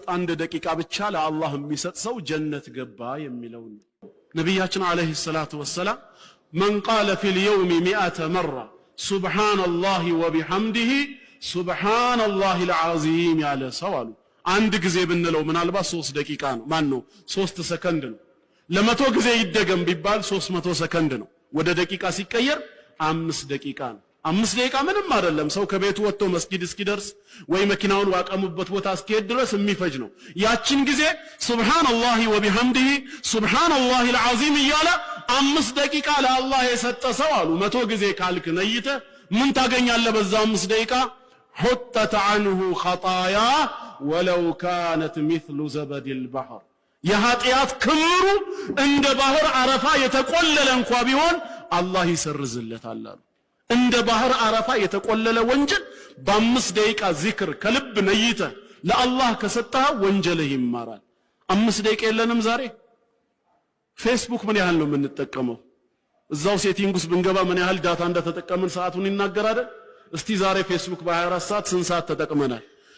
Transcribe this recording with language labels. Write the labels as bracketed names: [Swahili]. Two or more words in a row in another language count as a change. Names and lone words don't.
[Amharic] አንድ ደቂቃ ብቻ ለአላህ የሚሰጥ ሰው ጀነት ገባ የሚለው ነብያችን አለይሂ ሰላቱ ወሰላም [Arabic] من قال في اليوم 100 مرة سبحان الله وبحمده سبحان الله العظيم [Amharic] ያለ ሰው አሉ አንድ ጊዜ ብንለው ምናልባት 3 ደቂቃ ነው ማን ነው 3 ሰከንድ ነው ለመቶ ጊዜ ይደገም ቢባል 300 ሰከንድ ነው ወደ ደቂቃ ሲቀየር 5 ደቂቃ ነው 5 ደቂቃ ምንም አይደለም ሰው ከቤቱ ወጥቶ መስጊድ እስኪደርስ ወይ መኪናውን ዋቀሙበት ቦታ እስኪሄድ ድረስ የሚፈጅ ነው ያችን ጊዜ [Arabic] سبحان الله وبحمده سبحان الله العظيم [Amharic] እያለ 5 ደቂቃ ለአላህ የሰጠ ሰው አሉ መቶ ጊዜ ካልክ ነይተ ምን ታገኛለህ በዛ 5 ደቂቃ [Arabic] حطت عنه خطايا ولو كانت مثل زبد البحر [Amharic] የኃጢአት ክምሩ እንደ ባህር አረፋ የተቆለለ እንኳን ቢሆን አላህ ይሰርዝለታል አሉ እንደ ባህር አረፋ የተቆለለ ወንጀል በ5 ደቂቃ ዚክር ከልብ ነይተ ለአላህ ከሰጠህ ወንጀልህ ይማራል 5 ደቂቃ የለንም ዛሬ ፌስቡክ ምን ያህል ነው የምንጠቀመው እዛው ሴቲንግ ውስጥ ብንገባ ምን ያህል ዳታ እንደተጠቀምን ሰዓቱን ይናገር አይደል እስቲ ዛሬ ፌስቡክ በ24 ሰዓት ስንት ሰዓት ተጠቅመናል